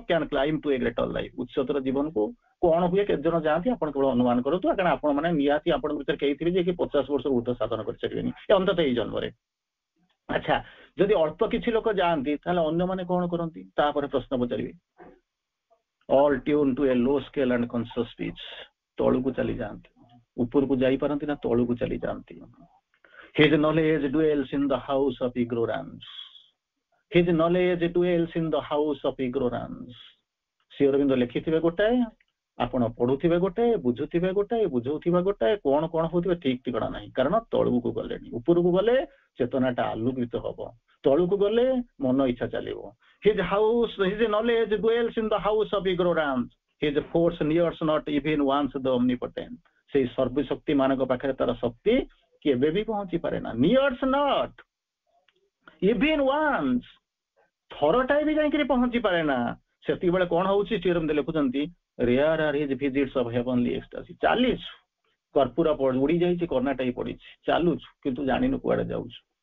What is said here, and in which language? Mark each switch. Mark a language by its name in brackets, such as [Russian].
[English] Can climb to a greater life. [Odia] ଉଚ୍ଚତର ଜୀବନକୁ କଣ ହୁଏ, କେତେ ଜଣ ଯାଆନ୍ତି ଆପଣ କେବଳ ଅନୁମାନ କରନ୍ତୁ, କାରଣ ଆପଣ ମାନେ ନିହାତି ଆପଣଙ୍କ ଭିତରେ କେହି ଥିବେ ଯେ କି 50 ବର୍ଷରୁ ଉର୍ଦ୍ଧ୍ୱ ସାଧନ କରିପାରିବେନି ଅନ୍ତତଃ ଏଇ ଜନ୍ମରେ। ଆଚ୍ଛା, ଯଦି ଅଳ୍ପ କିଛି ଲୋକ ଯାଆନ୍ତି ତାହେଲେ ଅନ୍ୟମାନେ କଣ କରନ୍ତି? ତାପରେ ପ୍ରଶ୍ନ ପଚାରିବେ। [English] All tune to a low scale and conscious pitch. [Odia] ତଳକୁ ଚାଲି ଯାଆନ୍ତି, ଉପରକୁ ଯାଇପାରନ୍ତି ନା, ତଳକୁ ଚାଲି ଯାଆନ୍ତି। [English] His knowledge dwells in the house of ignorance. His knowledge dwells in the house of ignorance. [Odia] Shri Arvind ଲେଖିଥିବେ ଗୋଟାଏ, ଆପଣ ପଢୁଥିବେ ଗୋଟାଏ, ବୁଝୁଥିବେ ଗୋଟାଏ, ବୁଝଉଥିବା ଗୋଟାଏ, କଣ ହଉଥିବେ ଠିକ ଠିକଣା ନାହିଁ। କାରଣ ତଳକୁ ଗଲେଣି। ଉପରକୁ ଗଲେ ଚେତନାଟା ଆଲୋକିତ ହବ। ତଳକୁ ଗଲେ ମନ ଇଚ୍ଛା ଚାଲିବ। [English] His house, his knowledge dwells in the house of ignorance. His force nears not even once the omnipotent. [Odia] ସେଇ ସର୍ବଶକ୍ତି ମାନଙ୍କ ପାଖରେ ତାର ଶକ୍ତି କେବେ ବି ପହଞ୍ଚି ପାରେ ନା। [English] nears not even once, [Odia] ଥରଟାଏ ବି ଯାଇକିରି ପହଞ୍ଚି ପାରେ ନା। ସେତିକିବେଳେ କଣ ହଉଛି ଶ୍ରୀଅରବିନ୍ଦ ଲେଖୁଛନ୍ତି [English] Rare are his visits of heavenly ecstasy. [Odia] ଚାଲିଛୁ କର୍ପୂର ଉଡି ଯାଇଛି, କର୍ଣ୍ଣାଟାଇ ପଡିଛି, ଚାଲୁଛୁ କିନ୍ତୁ ଜାଣିନୁ କୁଆଡେ ଯାଉଛୁ।